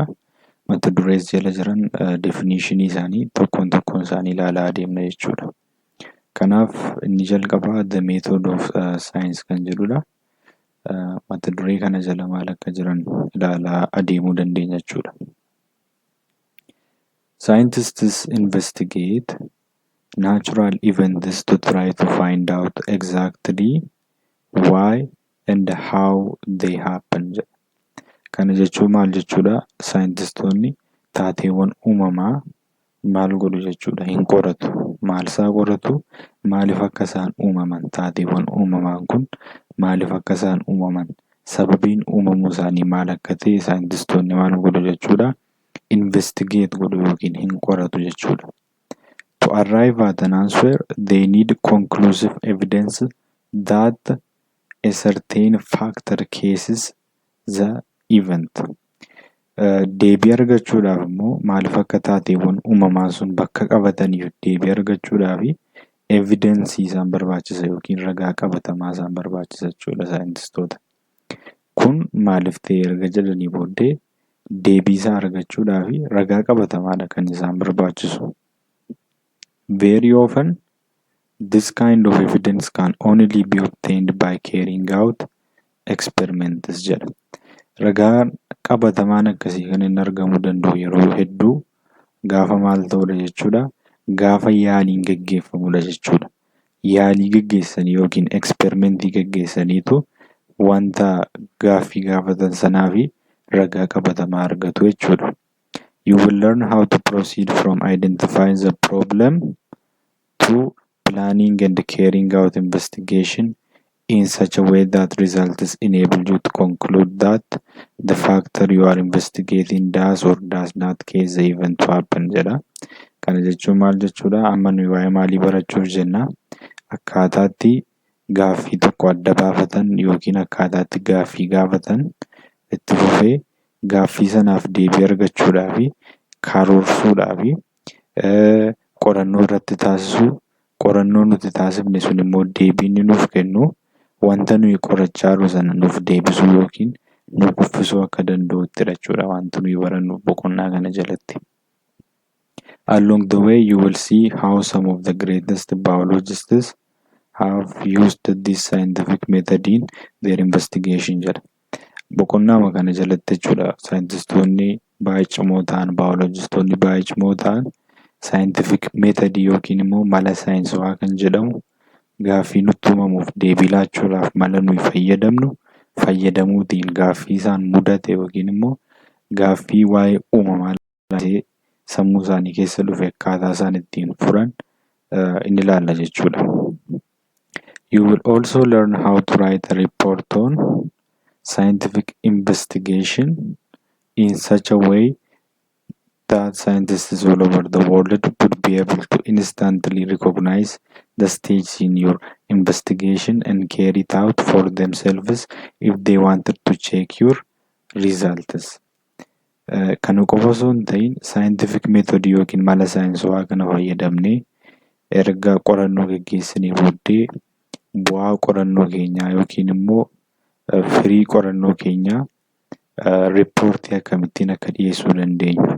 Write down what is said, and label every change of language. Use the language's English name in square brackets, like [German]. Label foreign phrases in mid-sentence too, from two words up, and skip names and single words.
[Oromo] Mata durees jala jiran definitionii isaanii tokkoon isaanii ilaalaa adeemna jechuudha. Kanaaf inni jalqabaa [English] The Method of Science [Oromo] kan jedhudha. Mata duree kana jala maal akka jiran ilaalaa adeemuu dandeenya jechuudha. [English] Scientists investigate natural events to try to find out exactly why and how they happen. [Oromo] Kana jechuun maal jechuudha? Saayintistoonni taateewwan uumamaa maal godhu jechuudha? Hin qoratu. Maal isaa qoratu? Maaliif akka isaan uumaman? Taateewwan uumamaan kun maaliif akka isaan uumaman? Sababiin uumamuu isaanii maal akka ta'e saayintistoonni maal godhu jechuudha? Investigate godhu yookiin hin qoratu jechuudha. [English] To arrive at an answer, they need conclusive evidence that a certain factor causes the event. [Oromo] Deebii argachuudhaaf immoo maaliif akka taateewwan uumamaa sun bakka qabataniif deebii argachuudhaaf evidensii isaan barbaachisa yookiin ragaa qabatamaa isaan barbaachisa jechuudha saayintistoota. Kun maaliif ta'e erga jedhanii booddee deebii isaa argachuudhaaf ragaa qabatamaadha kan isaan barbaachisu. [English] Very often, this kind of evidence can only be obtained by carrying out experiments jedha. [Oromo] Ragaan qabatamaan akkasii kan inni argamuu danda'u yeroo hedduu gaafa maal ta'udha jechuudha? Gaafa yaaliin gaggeeffamudha jechuudha. Yaalii gaggeessanii yookiin eksperimentii gaggeessaniitu wanta gaaffii gaafatan sanaa fi ragaa qabatamaa argatu jechuudha. [English] You will learn how to proceed from identifying the problem to planning and carrying out investigation in such a way that results enable you to conclude that the factor you are investigating does or does not cause the event to happen jedha. [Oromo] Kana jechuun maal jechuudha? Amma nuyi waa'ee maalii barachuuf jenna? Akkaataatti gaaffii tokko adda baafatan yookiin akkaataatti gaaffii gaafatan itti fufee gaaffii sanaaf deebii argachuudhaaf karoorsuudhaaf qorannoo irratti taasisu. Qorannoo nuti taasifne sun immoo deebii inni nuuf kennu wanta nuyi qorachaa jirru sana nuuf deebisuu yookiin nu kuffisuu akka danda'utti jechuudha wanti nuyi barannu boqonnaa kana jalatti. [English] Along the way you will see how some of the greatest biologists have used this scientific method in their investigation jedha. [Oromo] Boqonnaa kana jalatti jechuudha saayintistoonni baay'ee cimoo ta'an baayolojistoonni baay'ee cimoo ta'an [English] scientific method [Oromo] yookiin immoo mala saayinsawaa kan jedhamu gaaffii nutti uumamuuf deebii laachuudhaaf mala nuyi fayyadamuutiin gaaffii isaan mudate yookiin immoo gaaffii waa'ee uumamaa laatee sammuu isaanii keessa dhufe akkaataa isaan ittiin furan inni ilaalla jechuudha. [English] You will also learn how to write a report on scientific investigation in such a way that scientists all over the world would be able to instantly recognize the stage in your investigation and carry it out for themselves if they wanted to check your results. [Oromo] Kan qofa osoo hin ta'in [English] scientific method [Oromo] yookiin mala saayinsawaa kana fayyadamnee erga qorannoo gaggeessinee booddee bu'aa qorannoo keenyaa yookiin immoo firii qorannoo keenyaa riippoortii akkamittiin akka dhiyeessuu dandeenyu.